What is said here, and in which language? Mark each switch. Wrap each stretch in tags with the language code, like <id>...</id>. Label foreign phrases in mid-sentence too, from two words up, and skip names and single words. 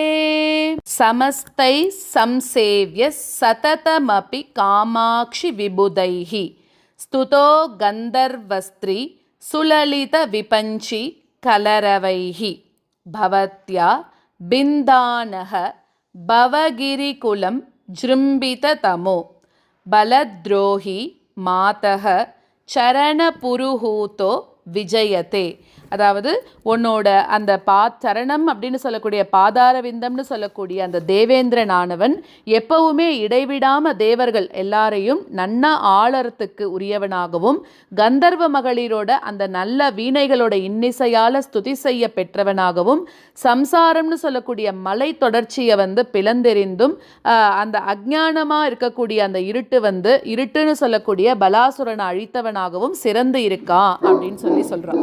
<sa>समस्तै संसेव्य सततमपि कामाक्षि विबुधैः स्तुतो गन्धर्वस्त्री सुललित विपञ्ची कलरवैः भवत्या बिन्दानः भवगिरिकुलं जृम्बिततमो बलद्रोही मातः चरणपुरुहूतो विजयते.</sa> <ta>அதாவது உன்னோட அந்த சரணம் அப்படின்னு சொல்லக்கூடிய பாதார விந்தம்னு சொல்லக்கூடிய அந்த தேவேந்திரனானவன் எப்பவுமே இடைவிடாம தேவர்கள் எல்லாரையும் நன்னா ஆளறத்துக்கு உரியவனாகவும் கந்தர்வ மகளிரோட அந்த நல்ல வீணைகளோட இன்னிசையால ஸ்துதி செய்ய பெற்றவனாகவும் சம்சாரம்னு சொல்லக்கூடிய மலை தொடர்ச்சியை பிளந்தெறிந்தும் அந்த அஜ்ஞானமா இருக்கக்கூடிய அந்த இருட்டுன்னு சொல்லக்கூடிய பலாசுரனை அழித்தவனாகவும் சிறந்து இருக்கான் அப்படின்னு சொல்றான்.</ta>